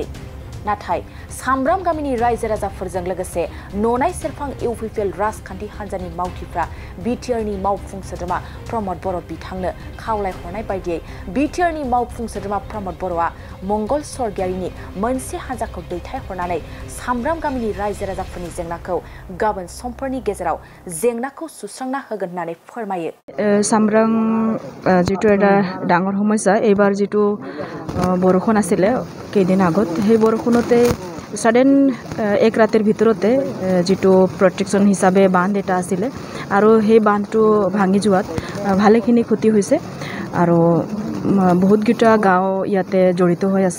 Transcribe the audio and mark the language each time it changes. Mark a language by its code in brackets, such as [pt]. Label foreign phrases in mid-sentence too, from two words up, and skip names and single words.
[brx] नाथाय सामब्राम गामिनि रायजो राजाफोरजों लोगोसे ननाय सेरफां UPPL राजखान्थि हान्जानि मावथिफ्रा BTRनि मावफुं सोद्रोमा प्रमद बर' बिथांनो खावलायहरनाय बायदियै BTRनि मावफुं सोद्रोमा प्रमद बर'आ मंगल सरगियारिनि मोनसे हान्जाखौ दैथायहरनानै सामब्राम गामिनि रायजो राजाफोरनि जेंनाखौ गाबोन समफोरनि गेजेराव जेंनाखौ सुस्रांना होगोन होननानै फोरमायो। [as] सामब्राम जितु এটা ডাঙৰ সমস্যা এইবাৰ जितु বৰষুণ আছিলে কেইদিন আগত সেই বৰষুণতে সাডেন এক ৰাতিৰ ভিতৰতে जितु প্ৰটেকশ্যন হিচাপে বান্ধ এটা আছিলে আৰু সেই বান্ধটো ভাঙি যোৱাত ভালেখিনি ক্ষতি হৈছে আৰু বহুতকেইটা গাঁও ইয়াতে জড়িত হৈ আছে।